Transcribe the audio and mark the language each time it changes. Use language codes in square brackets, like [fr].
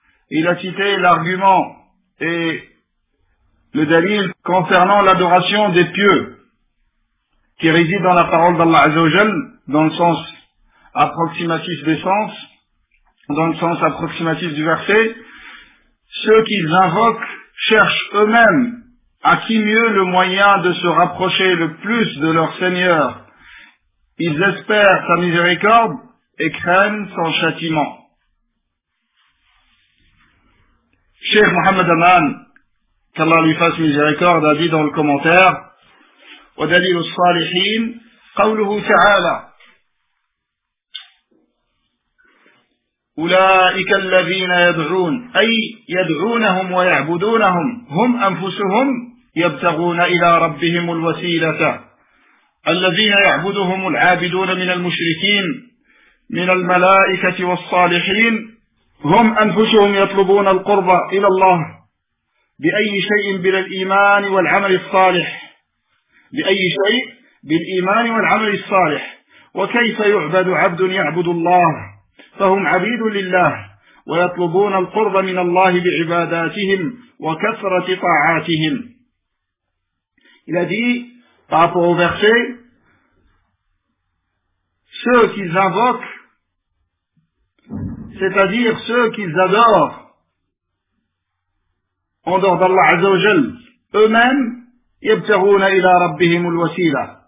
[fr] Il a cité l'argument et le dalil concernant l'adoration des pieux, qui réside dans la parole d'Allah Azzawajal, dans le sens approximatif des sens, dans le sens approximatif du verset, ceux qu'ils invoquent cherchent eux-mêmes à qui mieux le moyen de se rapprocher le plus de leur Seigneur. Ils espèrent sa miséricorde et craignent son châtiment. Cheikh Mohamed Aman, qu'Allah lui fasse miséricorde, a dit dans le commentaire, « [ar] وَدَلِيلُ الصَّالِحِينَ قَوْلُهُ تَعَالَى أُولَٰئِكَ الَّذِينَ يَدْعُونَ أَيْ يَدْعُونَهُمْ وَيَعْبُدُونَهُمْ هُمْ أَنفُسُهُمْ يَبْتَغُونَ إِلَىٰ رَبِّهِمُ الْوَسِيلَةَ الَّذِينَ يَعْبُدُهُمُ الْعَابِدُونَ مِنَ الْمُشْرِكِينَ مِنَ الْمَلَائِكَةِ وَالصَّالِحِينَ هُمْ أَنفُسُهُمْ يَطْلُبُونَ الْقُرْبَ إِلَى اللَّهِ بأي شيء بالإيمان والعمل الصالح بأي شيء بالإيمان والعمل الصالح وكيف يعبد عبد يعبد الله فهم عبيد لله ويطلبون القرب من الله بعباداتهم وكثرة طاعاتهم. [fr] Il a dit par rapport au verset, ceux qu'ils invoquent, c'est-à-dire ceux qu'ils adorent en dehors d'Allah Azzawajal, eux-mêmes, [ar] يَبْتَغُونَ إِلَىٰ رَبِّهِمُ الْوَسِيلَةِ.